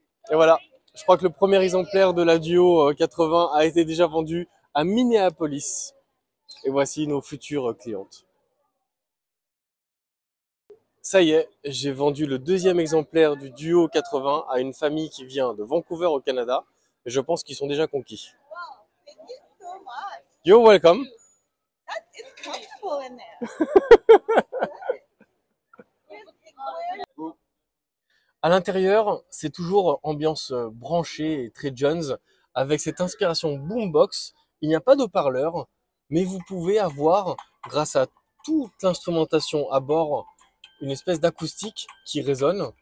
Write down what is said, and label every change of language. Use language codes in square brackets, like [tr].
[fr] Et voilà, je crois que le premier exemplaire de la Duo 80 a été déjà vendu à Minneapolis. Et voici nos futures clientes. Ça y est, j'ai vendu le deuxième exemplaire du Duo 80 à une famille qui vient de Vancouver au Canada. Et je pense qu'ils sont déjà conquis. [en] Thank you so much. You're welcome. It's comfortable in there. [fr] À l'intérieur, c'est toujours ambiance branchée et très Jones, avec cette inspiration boombox. Il n'y a pas de haut-parleur, mais vous pouvez avoir, grâce à toute l'instrumentation à bord, une espèce d'acoustique qui résonne.